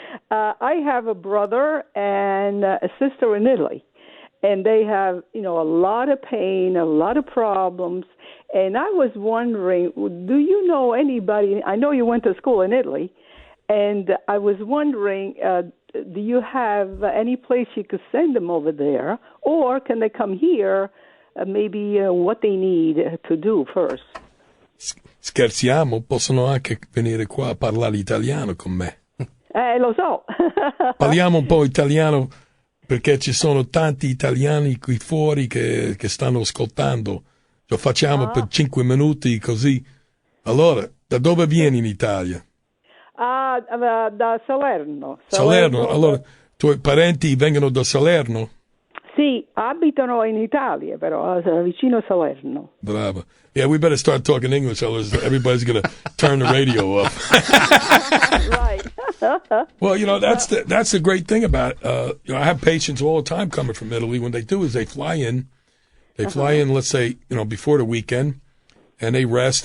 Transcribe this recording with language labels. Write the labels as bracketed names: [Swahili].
[English] I have a brother and a sister in Italy, and they have, a lot of pain, a lot of problems, and I was wondering, do you know anybody, I know you went to school in Italy, and I was wondering, do you have any place you could send them over there, or can they come here, maybe what they need to do first? [Italian] Scherziamo, possono anche venire qua a parlare italiano con me. Lo so. Parliamo un po' italiano perché ci sono tanti italiani qui fuori che stanno ascoltando. Lo facciamo per 5 minuti così. Allora, da dove vieni in Italia? Da Salerno. Salerno. Allora, i tuoi parenti vengono da Salerno? Sì, abitano in Italia, però vicino a Salerno. Brava. [English] Yeah, we better start talking English, otherwise everybody's going to turn the radio up. Right. Well, that's the great thing about it. I have patients all the time coming from Italy. When they do is they fly in. They fly in, let's say, before the weekend, and they rest.